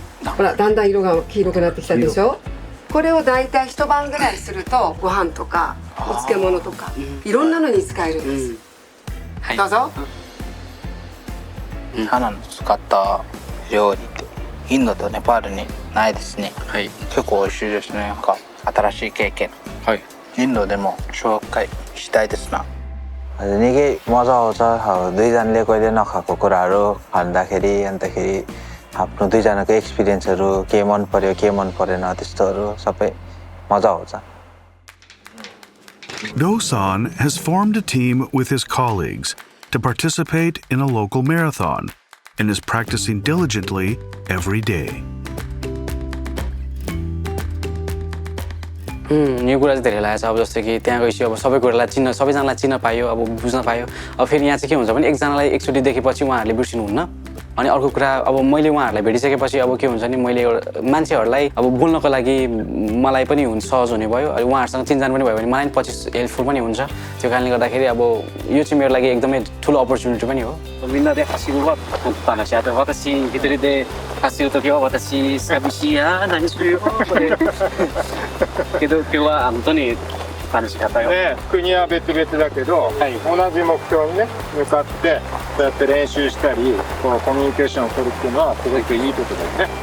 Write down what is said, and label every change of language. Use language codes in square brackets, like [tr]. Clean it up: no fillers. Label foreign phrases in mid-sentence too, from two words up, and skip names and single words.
[ja] ほら、だんだん色が黄色くなってきたでしょ。これをだいたい一晩ぐらいするとご飯とかお漬物とかいろんなのに使えるんです。どうぞ。花の使った料理ってインドとネパールにないですね。はい。結構美味しいですね。なんか新しい経験。はい。インドでも紹介したいですな。 [ne] निकै मजा आउँछ दुईजनाले कहिले नखाएको कुराहरू भन्दाखेरि अन्तखेरि आफ्नो दुईजनाको एक्सपिरियन्सहरू के मन पर्यो के मन परेन त्यस्तोहरू सबै मजा आउँछ [en] Do-san has formed a team with his colleagues to participate in a local marathon and is practicing diligently every day. [ne] यो कुरा चाहिँ धेरै लागेको छ अब जस्तो कि त्यहाँ गएपछि अब सबै कुरालाई सबैजनालाई चिन्न पायो अब बुझ्न पायो अब फेरि यहाँ चाहिँ के हुन्छ भने एकजनालाई एकचोटि देखेपछि उहाँहरूले बिर्सिनुहुन्न अनि अर्को कुरा अब मैले उहाँहरूलाई भेटिसकेपछि अब के हुन्छ नि मैले एउटा मान्छेहरूलाई अब बोल्नको लागि मलाई पनि हुन्छ सहज हुने भयो अनि उहाँहरूसँग चिनजान पनि भयो भने मलाई पछि हेल्पफुल पनि हुन्छ त्यो कारणले गर्दाखेरि अब यो चाहिँ मेरो लागि एकदमै ठुलो अपर्च्युनिटी पनि हो [ja] みんなで走るわと話し合って私一人で走るときは私寂しいや何するよけど今日は本当に楽しかったよ、ね、国は別々だけど、はい、同じ目標にね向かってそうやって練習したりこのコミュニケーションを取るっていうのはすごくいいことだよね